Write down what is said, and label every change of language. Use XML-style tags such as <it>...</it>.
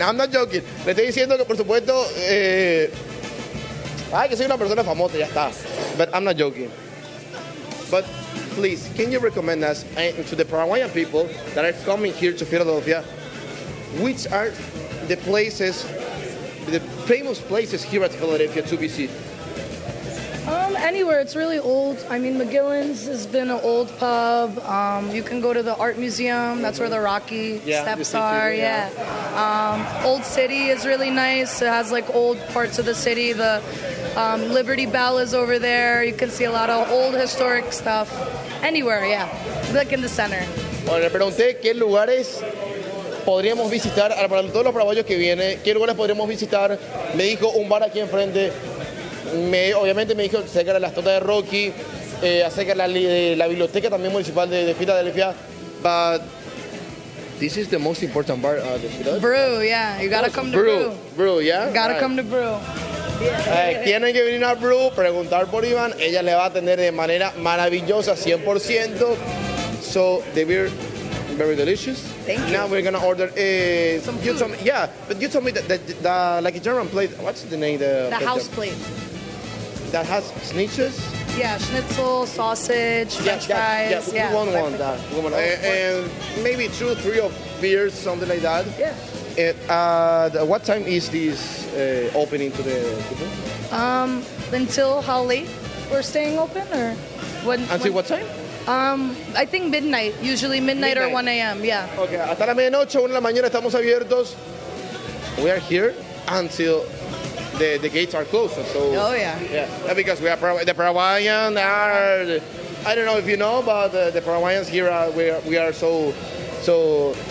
<es>Le estoy diciendo que, por supuesto, que soy una persona famosa, ya está.</es> <en>But I'm not joking. But please, can you recommend us to the Paraguayan people that are coming here to Philadelphia, which are the places, the famous places here at Philadelphia to visit? Anywhere. It's really old. I mean, McGillin's has been an old pub. You can go to the Art Museum. That's where the Rocky steps are. Yeah. Old City is really nice. It has, like, old parts of the city. The Liberty Bell is over there. You can see a lot of old historic stuff. Anywhere, yeah. Like, in the center.</en> <es>Bueno, le pregunté qué lugares podríamos visitar para todos los paraguayos que vienen. ¿Qué lugares podríamos visitar? Me dijo un bar aquí enfrente. Obviamente me dijo acerca de las totas de Rocky, acerca de la biblioteca también municipal de Filadelfia.</es> <en>But this is the most important part of the Filadelfia. Brew, yeah. You gotta come to Brew. Brew, yeah. Gotta come to Brew.</en> <es>Tienen que venir a Brew, preguntar por Iván. Ella le va a atender de manera maravillosa, 100%.</es> <en>So, the beer, very delicious. Thank now you. Now we're gonna order some food. Yeah, but you told me that like a German plate. What's the name? The house plate. That has schnitzels? Yeah, schnitzel, sausage, french fries. Yeah, yeah. And maybe two, three of beers, something like that. Yeah. What time is this opening to the people? Until how late we're staying open? Or when? Until what time? I think midnight. Usually midnight or 1 a.m., yeah.</en> <es>Okay, hasta la medianoche, 1 de la mañana, estamos abiertos.</es> <en>We are here until the gates are closed, so... Oh, yeah. Yeah, because we are the Paraguayans are... I don't know if you know, but the Paraguayans here, we are so...</en>